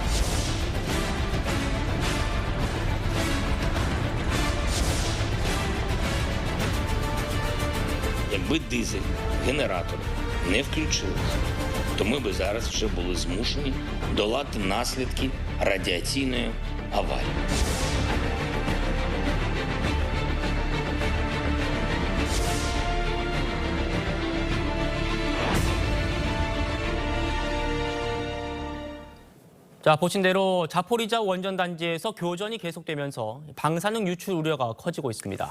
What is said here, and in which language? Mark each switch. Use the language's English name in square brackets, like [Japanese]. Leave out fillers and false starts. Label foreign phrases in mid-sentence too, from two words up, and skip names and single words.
[Ukrainian] Якби дизель, генератори не включилися, то ми би зараз вже були змушені долати наслідки радіаційної аварії. [Korean] 자, 보신 대로 자포리자 원전 단지에서 교전이 계속되면서 방사능 유출 우려가 커지고 있습니다.